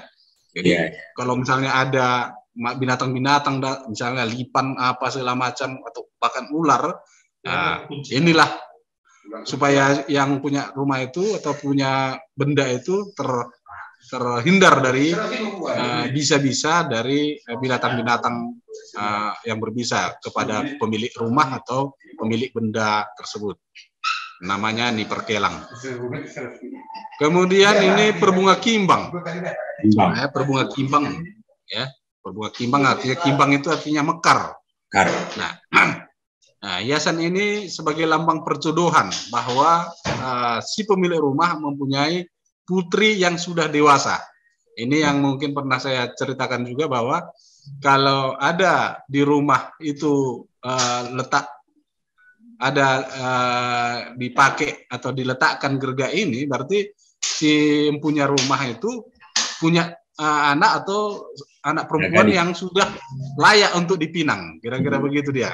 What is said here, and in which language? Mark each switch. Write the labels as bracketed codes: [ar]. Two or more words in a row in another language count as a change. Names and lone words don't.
[id] Jadi kalau misalnya ada binatang-binatang, misalnya lipan apa segala macam atau bahkan ular, inilah supaya yang punya rumah itu atau punya benda itu terhindar dari bisa-bisa dari binatang-binatang yang berbisa kepada pemilik rumah atau pemilik benda tersebut. Namanya Niperkelang. Kemudian ini perbunga kimbang. Perbunga kimbang, ya. Perbunga kimbang artinya kimbang itu artinya mekar. Nah, hiasan ini sebagai lambang perjodohan bahwa si pemilik rumah mempunyai putri yang sudah dewasa. Ini yang mungkin pernah saya ceritakan juga bahwa kalau ada di rumah itu dipakai atau diletakkan gerga ini, berarti si punya rumah itu punya anak atau anak perempuan yang sudah layak untuk dipinang, kira-kira begitu dia.